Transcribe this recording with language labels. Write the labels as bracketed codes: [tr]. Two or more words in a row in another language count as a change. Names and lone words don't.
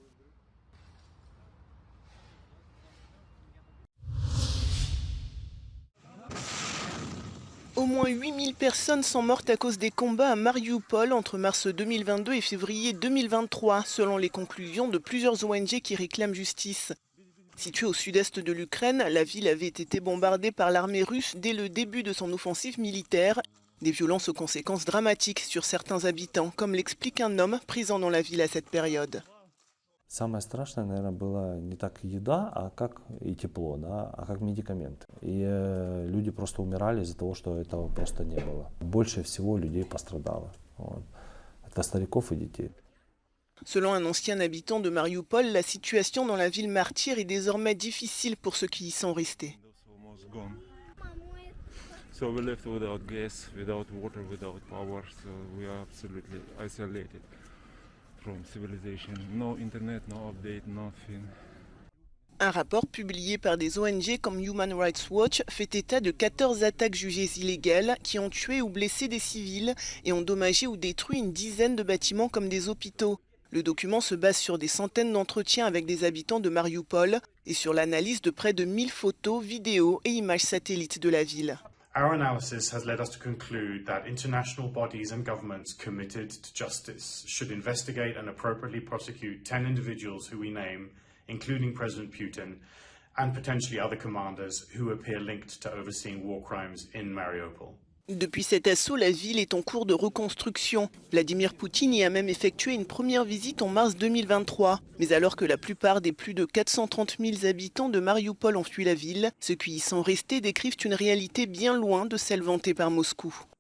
[fr] Au moins 8000 personnes sont mortes à cause des combats à Mariupol entre mars 2022 et février 2023, selon les conclusions de plusieurs ONG qui réclament justice. Située au sud-est de l'Ukraine, la ville avait été bombardée par l'armée russe dès le début de son offensive militaire. Des violences aux conséquences dramatiques sur certains habitants, comme l'explique un homme présent dans la ville à cette période. [ru] Самое страшное, наверное, было не так еда, а как и тепло, да, а как медикаменты. И люди просто умирали из-за того, что этого просто не было. Больше всего людей пострадало. Вот. Это стариков и детей. [fr] Selon un ancien habitant de Mariupol, la situation dans la ville martyre est désormais difficile pour ceux qui y sont restés. [en] So we left without gas, without water, without power, so we are absolutely isolated from civilization. No internet, no update, nothing. [fr] Un rapport publié par des ONG comme Human Rights Watch fait état de 14 attaques jugées illégales qui ont tué ou blessé des civils et endommagé ou détruit une dizaine de bâtiments comme des hôpitaux. Le document se base sur des centaines d'entretiens avec des habitants de Mariupol et sur l'analyse de près de 1000 photos, vidéos et images satellites de la ville. [en] Our analysis has led us to conclude that international bodies and governments committed to justice should investigate and appropriately prosecute 10 individuals who we name, including President Putin, and potentially other commanders who appear linked to overseeing war crimes in Mariupol. [fr] Depuis cet assaut, la ville est en cours de reconstruction. Vladimir Poutine y a même effectué une première visite en mars 2023. Mais alors que la plupart des plus de 430 000 habitants de Mariupol ont fui la ville, ceux qui y sont restés décrivent une réalité bien loin de celle vantée par Moscou.